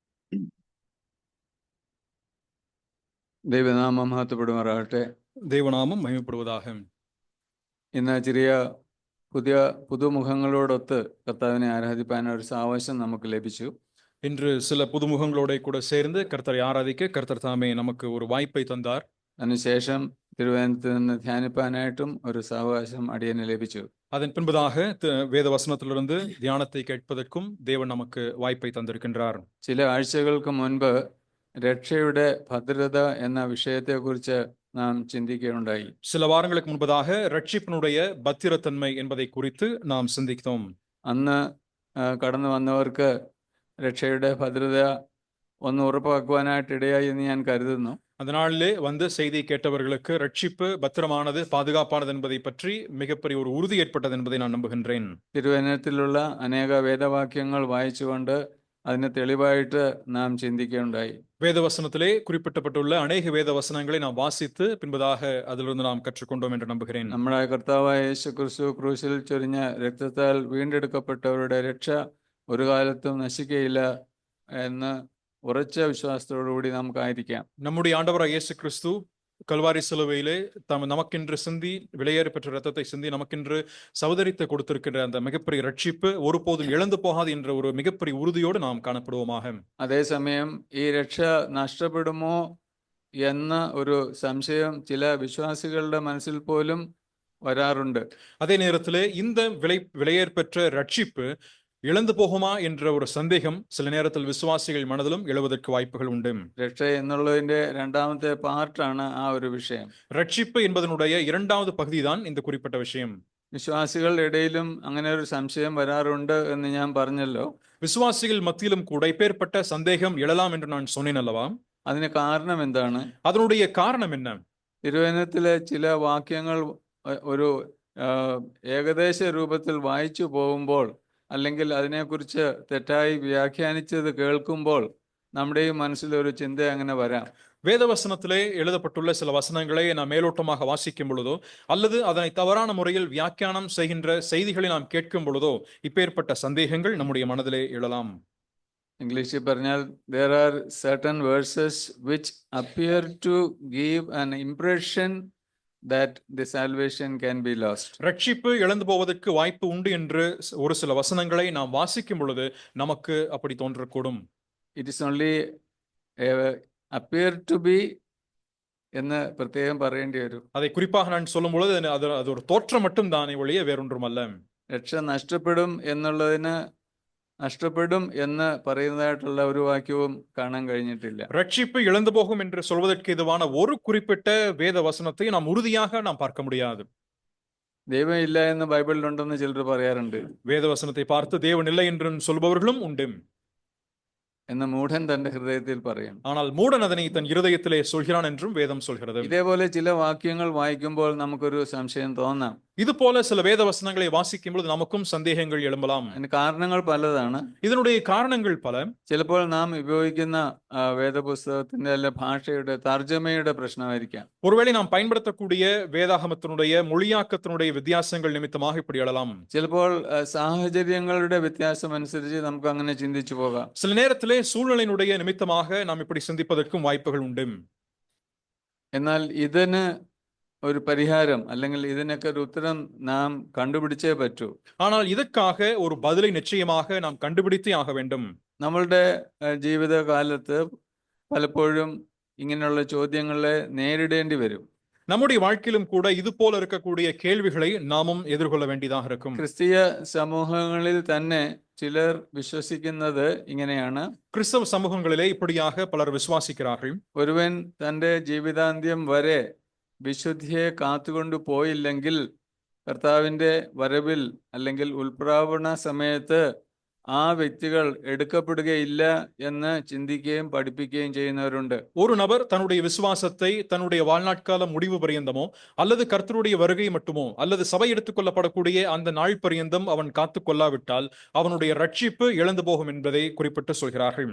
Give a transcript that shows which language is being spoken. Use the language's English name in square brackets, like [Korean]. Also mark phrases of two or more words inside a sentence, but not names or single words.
[Malayalam] ദൈവനാമം മഹത്വപ്പെടുമാറാകട്ടെ. [Tamil] தேவநாமம் மகிமைப்படுவதாக. [Malayalam] ഇന്ന് ചെറിയ പുതുമുഖങ്ങളോടൊത്ത് കർത്താവിനെ ആരാധിപ്പാൻ ഒരു സാവകാശം നമുക്ക് ലഭിച്ചു. [Tamil] இன்று சில புதுமுகங்களோட கூட சேர்ந்து கர்த்தரை ஆராதிக்க கர்த்தர் தாமே நமக்கு ஒரு வாய்ப்பை தந்தார். [Malayalam] അതിനുശേഷം തിരുവനന്തപുരത്ത് നിന്ന് ധ്യാനിപ്പാനായിട്ടും ഒരു സാവകാശം അടിയന് ലഭിച്ചു. [Tamil] அதன் பின்பதாக வேத வசனத்திலிருந்து தியானத்தை கேட்பதற்கும் தேவன் நமக்கு வாய்ப்பை தந்திருக்கின்றார். [Malayalam] ചില ആഴ്ചകൾക്ക് മുൻപ് രക്ഷയുടെ ഭദ്രത എന്ന വിഷയത്തെക്കുറിച്ച് നാം ചിന്തിക്കുകയുണ്ടായി. [Tamil] சில வாரங்களுக்கு முன்பதாக ரட்சிப்பினுடைய பத்திரத்தன்மை என்பதை குறித்து நாம் சிந்தித்தோம். [Malayalam] അന്ന് കടന്നു വന്നവർക്ക് രക്ഷയുടെ ഭദ്രത ഒന്ന് ഉറപ്പാക്കുവാനായിട്ട് ഇടയായി എന്ന് ഞാൻ കരുതുന്നു. [Tamil] அந்த நாளிலே வந்து செய்தி கேட்டவர்களுக்கு ரட்சிப்பு பத்திரமானது, பாதுகாப்பானது என்பதை பற்றி மிகப்பெரிய ஒரு உறுதி ஏற்பட்டது என்பதை நான் நம்புகின்றேன். [Malayalam] തിരുവചനത്തിലുള്ള അനേക വേദവാക്യങ്ങൾ വായിച്ചുകൊണ്ട് അതിന് തെളിവായിട്ട് നാം ചിന്തിക്കുകയുണ്ടായി. [Tamil] வேதவசனத்திலே குறிப்பிட்டப்பட்டுள்ள அநேக வேத வசனங்களை நாம் வாசித்து பின்பதாக அதிலிருந்து நாம் கற்றுக்கொண்டோம் என்று நம்புகிறேன். [Malayalam] നമ്മുടെ കർത്താവായ യേശു ക്രിസ്തു ക്രൂശിൽ ചൊരിഞ്ഞ രക്തത്താൽ വീണ്ടെടുക്കപ്പെട്ടവരുടെ രക്ഷ ഒരു കാലത്തും നശിക്കുകയില്ല എന്ന് ഉറച്ച വിശ്വാസത്തോടുകൂടി നമുക്കായിരിക്കാം. [Tamil] நம்முடைய ஆண்டவராகிய இயேசு கிறிஸ்து கல்வாரி சிலுவையிலே நமக்கென்று சிந்தி விலையேற பெற்ற ரத்தத்தை சிந்தி நமக்கென்று சகோதரித்து கொடுத்திருக்கிற அந்த மிகப்பெரிய ரட்சிப்பு ஒருபோதும் இழந்து போகாது என்ற ஒரு மிகப்பெரிய உறுதியோடு நாம் காணப்படுவோமாக. [Malayalam] അതേസമയം ഈ രക്ഷ നഷ്ടപ്പെടുമോ എന്ന ഒരു സംശയം ചില വിശ്വാസികളുടെ മനസ്സിൽ പോലും വരാറുണ്ട്. [Tamil] அதே நேரத்திலே இந்த விலையேற பெற்ற ரட்சிப்பு இழந்து போகுமா என்ற ஒரு சந்தேகம் சில நேரத்தில் விசுவாசிகள் மனதிலும் எழுவதற்கு வாய்ப்புகள் உண்டு. [Malayalam] രക്ഷ എന്നുള്ളതിന്റെ രണ്ടാമത്തെ പാർട്ടാണ് ആ ഒരു വിഷയം. [Tamil] ரட்சிப்பு என்பதனுடைய இரண்டாவது பகுதிதான் இந்த குறிப்பிட்ட விஷயம். [Malayalam] വിശ്വാസികളുടെ ഇടയിലും അങ്ങനെ ഒരു സംശയം വരാറുണ്ട് എന്ന് ഞാൻ പറഞ്ഞല്ലോ. [Tamil] விசுவாசிகள் மத்தியிலும் கூட இப்பேற்பட்ட சந்தேகம் எழலாம் என்று நான் சொன்னேன் அல்லவா? [Malayalam] അതിന് കാരണം എന്താണ്? [Tamil] அதனுடைய காரணம் என்ன? [Malayalam] തിരുവചനത്തിലെ ചില വാക്യങ്ങൾ ഒരു ഏകദേശ രൂപത്തിൽ വായിച്ചു പോകുമ്പോൾ അല്ലെങ്കിൽ അതിനെക്കുറിച്ച് തെറ്റായി വ്യാഖ്യാനിച്ചത് കേൾക്കുമ്പോൾ നമ്മുടെ ഈ മനസ്സിലൊരു ചിന്ത അങ്ങനെ വരാം. [Tamil] வேதவசனத்திலே எழுதப்பட்டுள்ள சில வசனங்களை நாம் மேலோட்டமாக வாசிக்கும் பொழுதோ அல்லது அதனை தவறான முறையில் வியாக்கியானம் செய்கின்ற செய்திகளை நாம் கேட்கும் பொழுதோ இப்பேற்பட்ட சந்தேகங்கள் நம்முடைய மனதிலே எழலாம். [Malayalam] ഇംഗ്ലീഷിൽ പറഞ്ഞാൽ [English] there are certain verses which appear to give an impression that the salvation can be lost. [Tamil] ரட்சிப்பு இழந்து போவதற்கு வாய்ப்பு உண்டு என்று ஒரு சில வசனங்களை நாம் வாசிக்கும் பொழுது நமக்கு அப்படி தோன்றக்கூடும். [English] It is only appear to be [Malayalam] എന്ന് പ്രത്യേകം പറയേണ്ടി വരും. [Tamil] அதை குறிப்பாக நான் சொல்லும் பொழுது அது ஒரு தோற்றம் மட்டும் தானே ஒழிய வேறொன்றும் அல்ல. [Malayalam] രക്ഷ നഷ്ടപ്പെടും എന്നുള്ളതിന് നഷ്ടപ്പെടും എന്ന് പറയുന്നതായിട്ടുള്ള ഒരു വാക്യവും കാണാൻ കഴിഞ്ഞിട്ടില്ല. [Tamil] ரட்சிப்பு இழந்து போகும் என்று சொல்வதற்கு இதுவான ஒரு குறிப்பிட்ட வேத வசனத்தை நாம் உறுதியாக நாம் பார்க்க முடியாது. [Malayalam] ദൈവം ഇല്ല എന്ന് ബൈബിളിലുണ്ടെന്ന് ചിലർ പറയാറുണ്ട്. [Tamil] வேத வசனத்தை பார்த்து தேவன் இல்லை என்று சொல்பவர்களும் உண்டு. [Malayalam] എന്ന് മൂഢൻ തന്റെ ഹൃദയത്തിൽ പറയും. [Tamil] ஆனால் மூடன் அதனை தன் இருதயத்திலே சொல்கிறான் என்றும் வேதம் சொல்கிறது. [Malayalam] ഇതേപോലെ ചില വാക്യങ്ങൾ വായിക്കുമ്പോൾ നമുക്കൊരു സംശയം തോന്നാം. [Tamil] இது போல சில வேத வசனங்களை வாசிக்கும் பொழுது நமக்கும் சந்தேகங்கள் எழும்பலாம். [Malayalam] അതിന് കാരണങ്ങൾ പലതാണ്. [Tamil] இதனுடைய காரணங்கள் பல. [Malayalam] ചിലപ്പോൾ നാം ഉപയോഗിക്കുന്ന വേദപുസ്തകത്തിന്റെ അല്ല ഭാഷയുടെ തർജ്ജമയുടെ പ്രശ്നമായിരിക്കാം. [Tamil] ஒருவேளை நாம் பயன்படுத்தக்கூடிய வேதாகமத்தினுடைய மொழியாக்கத்தினுடைய வித்தியாசங்கள் நிமித்தமாக இப்படி எழலாம். [Malayalam] ചിലപ്പോൾ സാഹചര്യങ്ങളുടെ വ്യത്യാസം അനുസരിച്ച് നമുക്ക് അങ്ങനെ ചിന്തിച്ചു പോകാം. [Tamil] சில நேரத்திலே சூழ்நிலையினுடைய நிமித்தமாக நாம் இப்படி சிந்திப்பதற்கும் வாய்ப்புகள் உண்டு. [Malayalam] എന്നാൽ ഇതിന് ഒരു പരിഹാരം അല്ലെങ്കിൽ ഇതിനൊക്കെ ഒരു ഉത്തരം നാം കണ്ടുപിടിച്ചേ പറ്റൂ. [Tamil] ஆனால் இதற்காக ஒரு பதிலை நிச்சயமாக நாம் கண்டுபிடித்தே ஆக வேண்டும். [Malayalam] നമ്മളുടെ ജീവിതകാലത്ത് പലപ്പോഴും ഇങ്ങനെയുള്ള ചോദ്യങ്ങളെ നേരിടേണ്ടി വരും. [Tamil] நம்முடைய வாழ்க்கையிலும் கூட இது போல இருக்கக்கூடிய கேள்விகளை நாமும் எதிர்கொள்ள வேண்டியதாக இருக்கும். [Malayalam] ക്രിസ്തീയ സമൂഹങ്ങളിൽ തന്നെ ചിലർ വിശ്വസിക്കുന്നത് ഇങ്ങനെയാണ്. [Tamil] கிறிஸ்தவ சமூகங்களிலே இப்படியாக பலர் விசுவாசிக்கிறார்கள். [Malayalam] ഒരുവൻ തന്റെ ജീവിതാന്ത്യം വരെ വിശുദ്ധിയെ കാത്തുകൊണ്ടു പോയില്ലെങ്കിൽ കർത്താവിന്റെ വരവിൽ അല്ലെങ്കിൽ ഉൽപ്രാവണ സമയത്ത് ആ വ്യക്തികൾ എടുക്കപ്പെടുകയില്ല എന്ന് ചിന്തിക്കുകയും പഠിപ്പിക്കുകയും ചെയ്യുന്നവരുണ്ട്. [Tamil] ஒரு நபர் தன்னுடைய விசுவாசத்தை தன்னுடைய வாழ்நாட்கால முடிவு பரியந்தமோ அல்லது கர்த்தருடைய வருகை மட்டுமோ அல்லது சபை எடுத்துக் கொள்ளப்படக்கூடிய அந்த நாள் பரியந்தம் அவன் காத்துக் கொள்ளாவிட்டால் அவனுடைய ரட்சிப்பு இழந்து போகும் என்பதை குறிப்பிட்டு சொல்கிறார்கள்.